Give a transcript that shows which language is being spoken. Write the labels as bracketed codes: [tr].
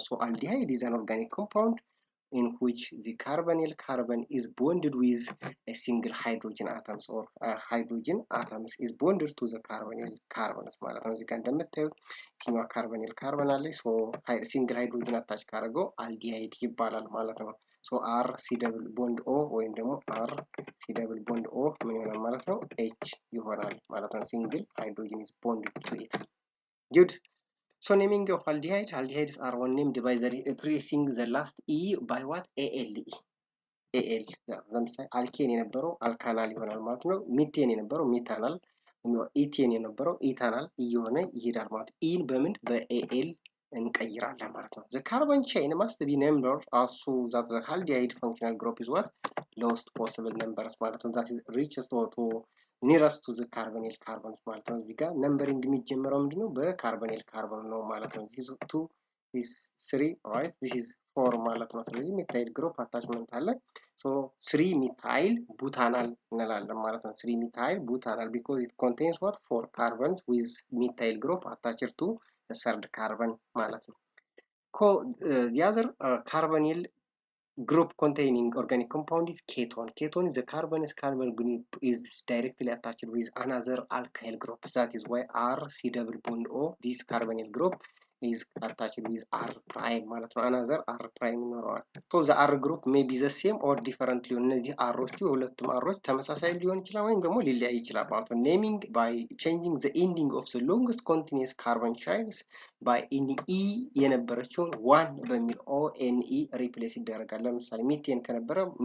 [en] So aldehyde is an organic compound in which the carbonyl carbon is bonded with a single hydrogen atoms, or hydrogen atoms is bonded to the carbonyl carbons [am] ማለት ነው። እዚህ ጋር እንደምታዩት ቲማ [en] carbonyl carbon አለ። ሶ ሲንግል ሃይድሮጅን አታች ካደረገው አልዲሃይድ [am] ይባላል ማለት ነው። [en] ሶ አር ሲ ደብል ቦንድ ኦ ወይም ደግሞ አር ሲ ደብል ቦንድ ኦ ምን ይሆናል ማለት ነው? [am] ኤች ይሆናል ማለት ነው። ሲንግል ሃይድሮጅን [en] is bonded to it. Good. So naming of aldehydes are one named by the replacing the last E by what? ALE. AL. [am] ለምሳሌ አልኬን የነበረው አልካናል ይሆናል ማለት ነው። ሚቴን የነበረው ሚታናል፣ ኢቴን የነበረው ኢታናል እየሆነ ይሄዳል ማለት ነው። ኢን በምን በኤኤል እንቀይራለን ማለት ነው። [en] The carbon chain must be numbered as so that the aldehyde functional group is what? Lowest possible numbers ማለት ነው። That is richest to nearest to the carbonyl carbons ማለት ነው። [am] እዚህ ጋር ነምበሪንግ የሚጀምረው ምንድነው? በካርቦኒል ካርቦን ነው ማለት ነው። [en] this is 2, this is 3, right? this is 4 ማለት ነው። [am] ስለዚህ ሚታይል ግሩፕ አታችመንት አለ። [en] so 3 methyl butanal እንላለን ማለት ነው። 3 methyl butanal because it contains what? 4 carbons with methyl group attached to the third carbon ማለት ነው። The other carbonyl group containing organic compound is ketone. Ketone is a carbon group is directly attached with another alkyl group. That is why R C double bond O, this carbonyl group is attached with R prime ማለት ነው። another R prime ይኖረዋል። so the R group may be the same or different [am] ሊሆን እነዚህ አሮቹ ሁለቱም አሮች ተመሳሳይ ሊሆን ይችላል ወይም ደግሞ ሊለያይ ይችላል ማለት ነው። [en] naming by changing the ending of the longest continuous carbon chains by e የነበረችውን 1 በሚል ONE replace ይደረጋል። ለምሳሌ ሚቴን ከነበረ